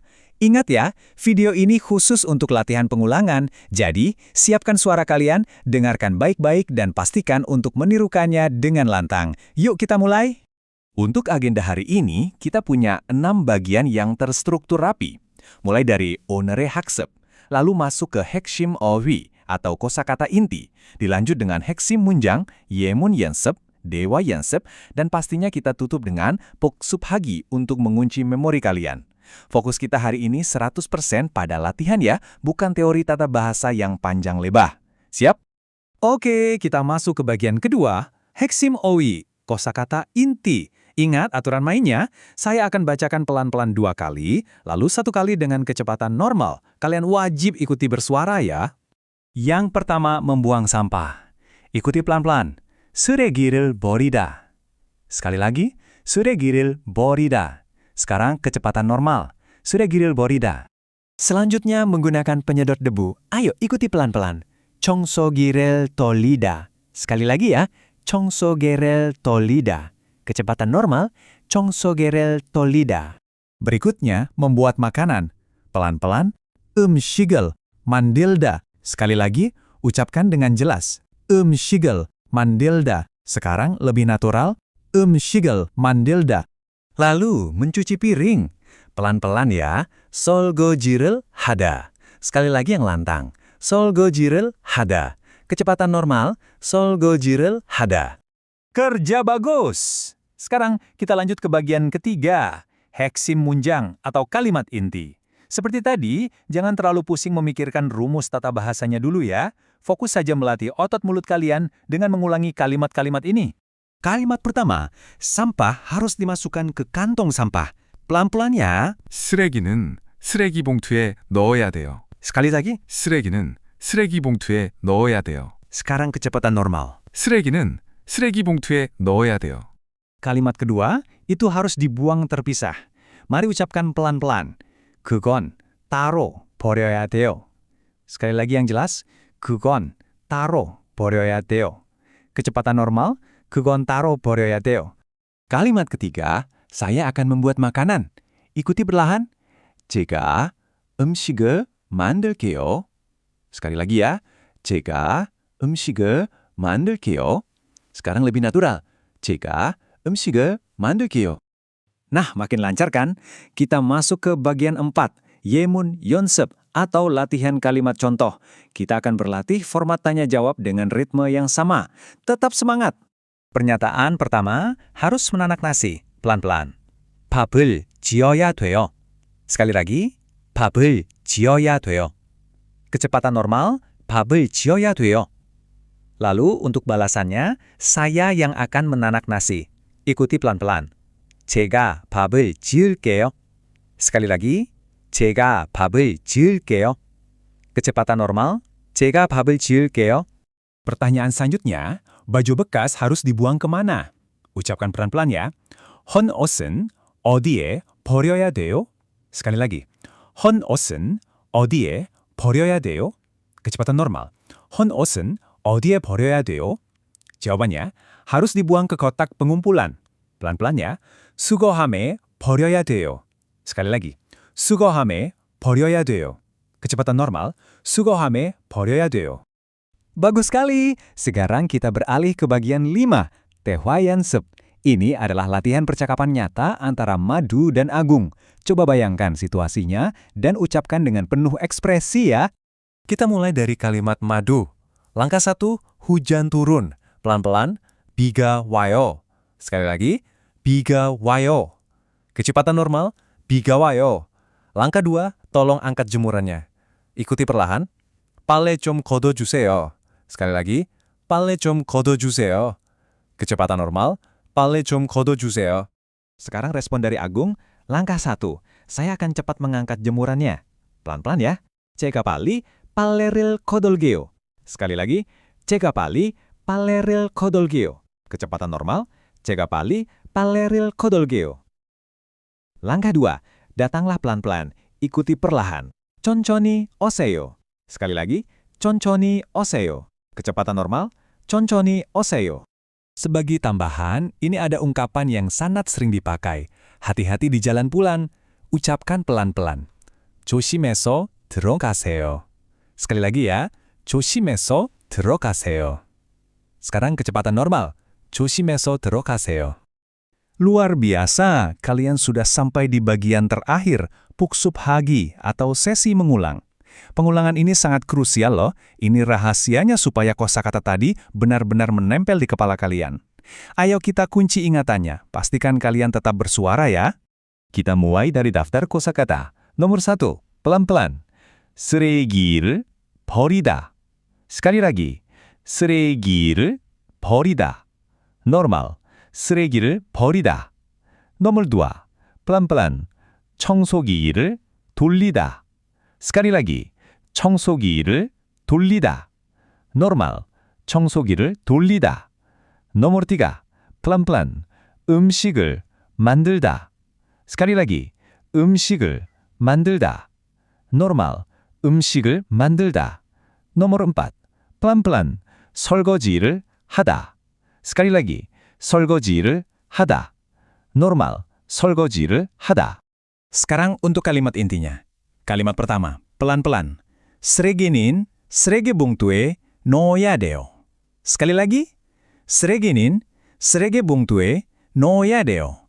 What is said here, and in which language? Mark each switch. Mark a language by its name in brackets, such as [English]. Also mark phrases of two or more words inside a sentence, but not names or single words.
[Indonesian] Ingat ya, video ini khusus untuk latihan pengulangan, jadi siapkan suara kalian, dengarkan baik-baik dan pastikan untuk menirukannya dengan lantang. Yuk kita mulai! Untuk agenda hari ini, kita punya 6 bagian yang terstruktur rapi. Mulai dari [Korean] 오늘의 학습, [Indonesian] lalu masuk ke [Korean] 핵심 어휘 [Indonesian] atau kosakata inti, dilanjut dengan [Korean] 핵심 문장, 예문 연습, 대화 연습, [Indonesian] dan pastinya kita tutup dengan 복습하기 untuk mengunci memori kalian. Fokus kita hari ini 100% pada latihan ya, bukan teori tata bahasa yang panjang lebar. Siap? Oke, kita masuk ke bagian kedua, [Korean] 핵심 어휘, [Indonesian] kosakata inti. Ingat aturan mainnya, saya akan bacakan pelan-pelan 2 kali, lalu 1 kali dengan kecepatan normal. Kalian wajib ikuti bersuara ya. Yang pertama, membuang sampah. Ikuti pelan-pelan. [Korean] 쓰레기를 버리다. [Indonesian] Sekali lagi, [Korean] 쓰레기를 버리다. [Indonesian] Sekarang kecepatan normal. [Korean] 쓰레기를 버리다. [Indonesian] Selanjutnya menggunakan penyedot debu. Ayo ikuti pelan-pelan. [Korean] 청소기를 돌리다. [Indonesian] Sekali lagi ya. [Korean] 청소기를 돌리다. [Indonesian] Kecepatan normal, [Korean] 청소기를 돌리다. [Indonesian] Berikutnya, membuat makanan. Pelan-pelan, [Korean] 음식을 만들다. [Indonesian] Sekali lagi, ucapkan dengan jelas. [Korean] 음식을 만들다. [Indonesian] Sekarang lebih natural, [Korean] 음식을 만들다. [Indonesian] Lalu, mencuci piring. Pelan-pelan ya, [Korean] 설거지를 하다. [Indonesian] Sekali lagi yang lantang, [Korean] 설거지를 하다. [Indonesian] Kecepatan normal, [Korean] 설거지를 하다. [Indonesian] Kerja bagus! Sekarang kita lanjut ke bagian ketiga, [Korean] 핵심 문장 [Indonesian] atau kalimat inti. Seperti tadi, jangan terlalu pusing memikirkan rumus tata bahasanya dulu ya. Fokus saja melatih otot mulut kalian dengan mengulangi kalimat-kalimat ini. Kalimat pertama, sampah harus dimasukkan ke kantong sampah. Pelan-pelan ya. [Korean] 쓰레기는 쓰레기 봉투에 넣어야 돼요. [Indonesian] Sekali lagi. [Korean] 쓰레기는 쓰레기 봉투에 넣어야 돼요. [Indonesian] Sekarang kecepatan normal. [Korean] 쓰레기는 쓰레기 봉투에 넣어야 돼요. [Indonesian] Kalimat kedua, itu harus dibuang terpisah. Mari ucapkan pelan-pelan. [Korean] 그건 따로 버려야 돼요. [Indonesian] Sekali lagi yang jelas, [Korean] 그건 따로 버려야 돼요. [Indonesian] Kecepatan normal, [Korean] 그건 따로 버려야 돼요. [Indonesian] Kalimat ketiga, saya akan membuat makanan. Ikuti perlahan. [Korean] 제가 음식을 만들게요. [Indonesian] Sekali lagi ya, [Korean] 제가 음식을 만들게요. [Indonesian] Sekarang lebih natural. [Korean] 제가 음식을 만들게요. [Indonesian] Nah, makin lancar kan? Kita masuk ke bagian 4, [Korean] 예문 연습 [Indonesian] atau latihan kalimat contoh. Kita akan berlatih format tanya-jawab dengan ritme yang sama. Tetap semangat! Pernyataan pertama, harus menanak nasi. Pelan-pelan. [Korean] 밥을 지어야 돼요. [Indonesian] Sekali lagi, [Korean] 밥을 지어야 돼요. [Indonesian] Kecepatan normal, [Korean] 밥을 지어야 돼요. [Indonesian] Lalu untuk balasannya, saya yang akan menanak nasi. Ikuti pelan-pelan. [Korean] 제가 밥을 지을게요. [Indonesian] Sekali lagi, [Korean] 제가 밥을 지을게요. [Indonesian] Kecepatan normal, [Korean] 제가 밥을 지을게요. [Indonesian] Pertanyaan selanjutnya, baju bekas harus dibuang kemana? Ucapkan pelan-pelan ya. [Korean] 헌 옷은 어디에 버려야 돼요? [Indonesian] Sekali lagi. [Korean] 헌 옷은 어디에 버려야 돼요? [Indonesian] Kecepatan normal. [Korean] 헌 옷은 어디에 버려야 돼요? [Indonesian] Jawabannya, harus dibuang ke kotak pengumpulan. Pelan-pelan ya. [Korean] 수거함에 버려야 돼요. [Indonesian] Sekali lagi. [Korean] 수거함에 버려야 돼요. [Indonesian] Kecepatan normal. [Korean] 수거함에 버려야 돼요. [Indonesian] Bagus sekali. Sekarang kita beralih ke bagian 5, [Korean] 대화 연습. [Indonesian] Ini adalah latihan percakapan nyata antara Madu dan Agung. Coba bayangkan situasinya dan ucapkan dengan penuh ekspresi ya. Kita mulai dari kalimat Madu. Langkah 1, hujan turun. Pelan-pelan, [Korean] 비가 와요. [Indonesian] Sekali lagi, [Korean] 비가 와요. [Indonesian] Kecepatan normal, [Korean] 비가 와요. [Indonesian] Langkah 2, tolong angkat jemurannya. Ikuti perlahan. [Korean] 빨래 좀 걷어주세요. [Indonesian] Sekali lagi, [Korean] 빨래 좀 걷어주세요. [Indonesian] Kecepatan normal, [Korean] 빨래 좀 걷어주세요. [Indonesian] Sekarang respon dari Agung, langkah 1, saya akan cepat mengangkat jemurannya. Pelan-pelan ya. [Korean] 제가 빨리 빨래를 걷을게요. [Indonesian] Sekali lagi, [Korean] 제가 빨리 빨래를 걷을게요. [Indonesian] Kecepatan normal, [Korean] 제가 빨리 빨래를 걷을게요. [Indonesian] Langkah 2, datanglah pelan-pelan, ikuti perlahan. [Korean] 천천히 오세요. [Indonesian] Sekali lagi, [Korean] 천천히 오세요. [Indonesian] Kecepatan normal, [Korean] 천천히 오세요. [Indonesian] Sebagai tambahan, ini ada ungkapan yang sangat sering dipakai. Hati-hati di jalan pulang. Ucapkan pelan-pelan. [Korean] 조심해서 들어가세요. [Indonesian] Sekali lagi ya. [Korean] 조심해서 들어가세요. [Indonesian] Sekarang kecepatan normal. [Korean] 조심해서 들어가세요. [Indonesian] Luar biasa, kalian sudah sampai di bagian terakhir, puksubhagi atau sesi mengulang. Pengulangan ini sangat krusial loh, ini rahasianya supaya kosakata tadi benar-benar menempel di kepala kalian. Ayo kita kunci ingatannya, pastikan kalian tetap bersuara ya. Kita mulai dari daftar kosakata. Nomor 1, pelan-pelan. [Korean] 쓰레기를 버리다. [Indonesian] Sekali lagi, [Korean] 쓰레기를 버리다. Normal, 쓰레기를 버리다. [Indonesian] Nomor 2, pelan-pelan. [Korean] 청소기를 돌리다. [Indonesian] Sekali lagi, [Korean] 청소기를 돌리다. Normal, 청소기를 돌리다. [Indonesian] Nomor 3, pelan-pelan. [Korean] 음식을 만들다. [Indonesian] Sekali lagi, [Korean] 음식을 만들다. Normal, 음식을 만들다. [Indonesian] Nomor 4, pelan-pelan. [Korean] 설거지를 하다. [Indonesian] Sekali lagi, [Korean] 설거지를 하다. Normal, 설거지를 하다. [Indonesian] Sekarang untuk kalimat intinya. Kalimat pertama, pelan-pelan. [Korean] 쓰레기는 쓰레기 봉투에 넣어야 돼요. [Indonesian] Sekali lagi, [Korean] 쓰레기는 쓰레기 봉투에 넣어야 돼요.